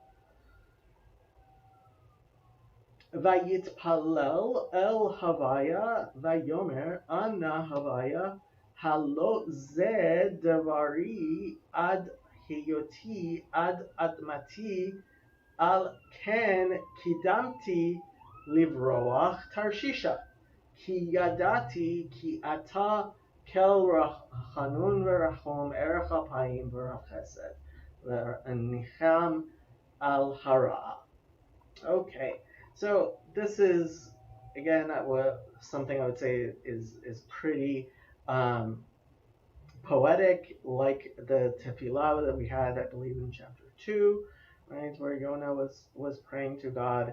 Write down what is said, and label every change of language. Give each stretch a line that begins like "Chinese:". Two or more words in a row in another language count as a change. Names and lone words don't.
Hebrew: ויתפלל אל הויה ויאמר אנא הויה הלא זה דברי עד היותי עד אדמתי על כן קדמתי לברח תרשישה כי ידעתי כי אתה אל חנון ורחום ארך אפים ורב חסד ונחם על הרעה.
English: Okay, so this is again, something I would say is pretty poetic, like the tefillah that we had, I believe, in chapter 2, right, where Jonah was praying to God.